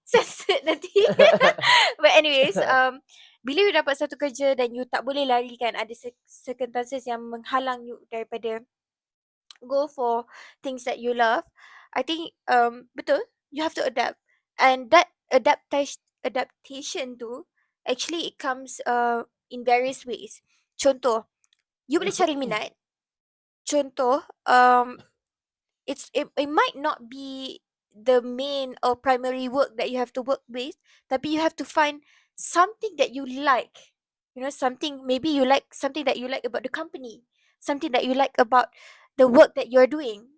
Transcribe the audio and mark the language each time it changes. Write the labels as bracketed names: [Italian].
[Malay] Censored nanti. But anyways, bila you dapat satu kerja dan you tak boleh lari kan, ada circumstances yang menghalang you daripada [English] go for things that you love, [Malay] I think betul, [English] you have to adapt. And that adaptation tu actually it comes in various ways. [Malay] Contoh, you boleh cari minat. Contoh, [English] it might not be the main or primary work that you have to work with, tapi you have to find something that you like. You know, maybe you like something that you like about the company, something that you like about the work that you're doing.